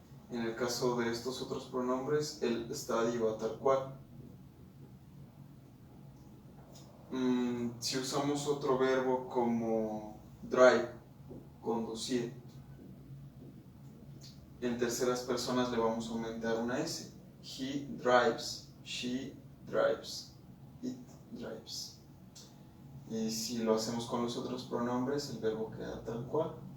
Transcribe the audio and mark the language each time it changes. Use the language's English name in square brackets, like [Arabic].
[Spanish] En el caso de estos otros pronombres, el study va tal cual. Si usamos otro verbo como drive, conducir, en terceras personas le vamos a aumentar una S. [English] He drives, she drives, it drives. [Spanish] Y si lo hacemos con los otros pronombres, el verbo queda tal cual.